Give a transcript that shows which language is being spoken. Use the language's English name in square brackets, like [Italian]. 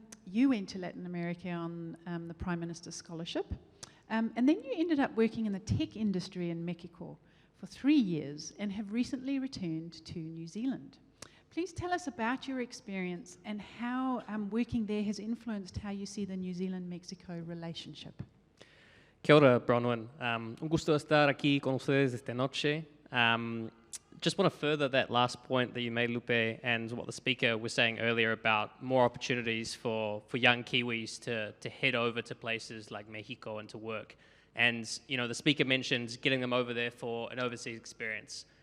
[English] You went to Latin America on the Prime Minister's scholarship, and then you ended up working in the tech industry in Mexico for 3 years and have recently returned to New Zealand. Please tell us about your experience and how working there has influenced how you see the New Zealand-Mexico relationship. [Māori] Kia ora, Bronwen. [Spanish] Un gusto estar aquí con ustedes esta noche. [English] Just want to further that last point that you made, Lupe, and what the speaker was saying earlier about more opportunities for young Kiwis to head over to places like Mexico and to work. And, you know, the speaker mentioned getting them over there for an overseas experience.